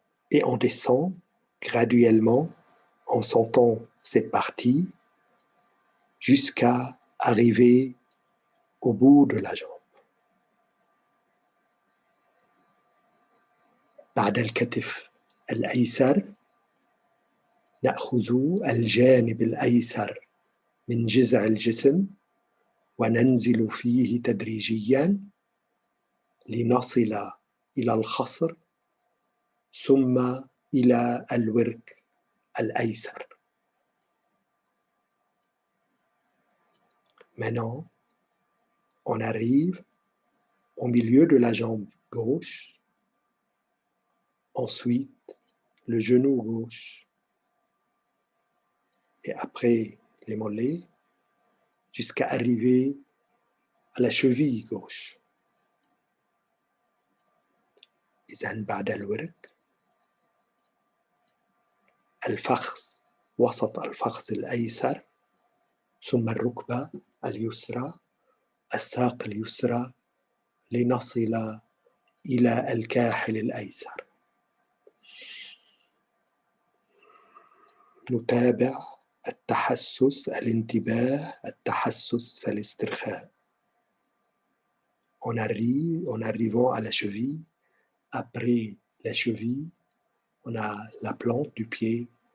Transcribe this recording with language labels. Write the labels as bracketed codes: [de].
[fr] Et on descend graduellement en sentant cette partie jusqu'à arriver au bout de la jambe. [ar] بعد الكتف الأيسر نأخذ الجانب الأيسر من جذع الجسم وننزل فيه تدريجيا لنصل إلى الخصر ثم إلى الورك الأيسر. [fr] Maintenant, on arrive au milieu de la jambe gauche, ensuite le genou gauche, et après les mollets, jusqu'à arriver à la cheville gauche. [ar] إذن بعد الورك الفخذ وسط الفخذ الأيسر، ثم الركبة اليسرى، الساق اليسرى، لنصل إلى الكاحل الأيسر. نتابع التحسس، الانتباه، التحسس فالاسترخاء. [fr] En arrivant à la cheville, après la cheville, on a la plante du pied.